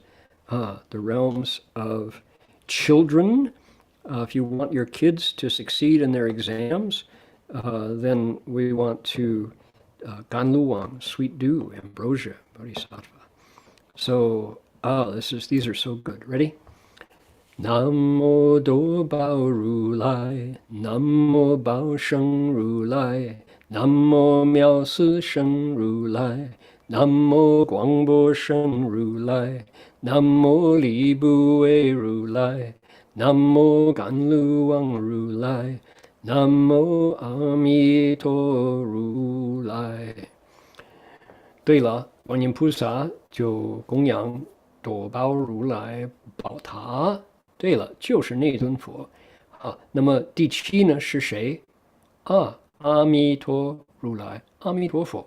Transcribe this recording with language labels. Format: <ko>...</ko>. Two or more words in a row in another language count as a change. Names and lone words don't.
<en>The realms of children. If you want your kids to succeed in their exams, then we want to Ganlu Wang, Sweet Dew, Ambrosia, Bodhisattva. So these are so good. Ready?</en> <zh>南无多宝如来，南无宝胜如来，南无妙色身如来，南无广博身如来，南无离怖畏如来，南无甘露王如来，南无阿弥陀如来。对了，观音菩萨就供养多宝如来宝塔。对了，就是那尊佛。那么第7呢是谁？阿弥陀如来，阿弥陀佛。</zh>